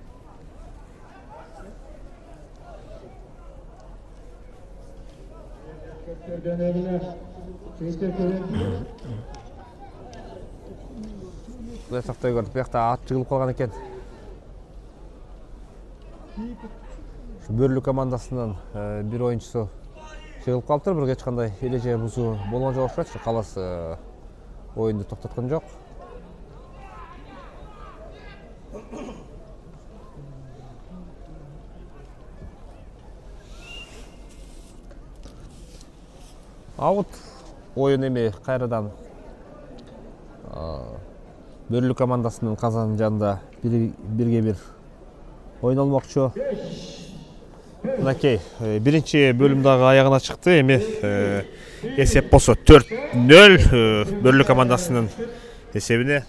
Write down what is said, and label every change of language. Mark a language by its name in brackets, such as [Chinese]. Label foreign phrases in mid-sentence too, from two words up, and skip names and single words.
[Kazakh] Құдай сақтай көрдік, бұяқта ат жығылып қалған екен. [Kyrgyz] Бөрлүк командасынан бір ойыншысы чыгылып калыптыр, бирок эч кандай эреже бузуу болгон жок окшойт. Калыс оюнду токтоткон жок. Аут ойын эми кайрадан Бөрлүк командасынын Казан жанында бирге бир ойнолмокчу. Мынакей, биринчи бөлүм дагы аягына чыкты. Эми эсеп болсо 4-0 Бөрлүк командасынын эсебине.